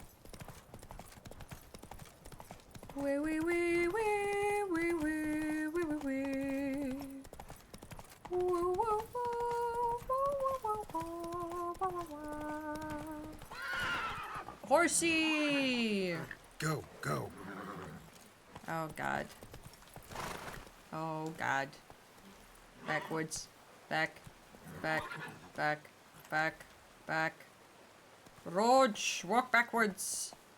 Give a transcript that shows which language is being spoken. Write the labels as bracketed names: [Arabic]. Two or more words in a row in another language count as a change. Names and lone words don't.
[English] Wee wee wee wee wee wee wee wee wee. Woo woo woo. Horsey! Go, go. Oh god. Oh god. Backwards. Back. Back. Back. Back. Back. Roach! Walk backwards!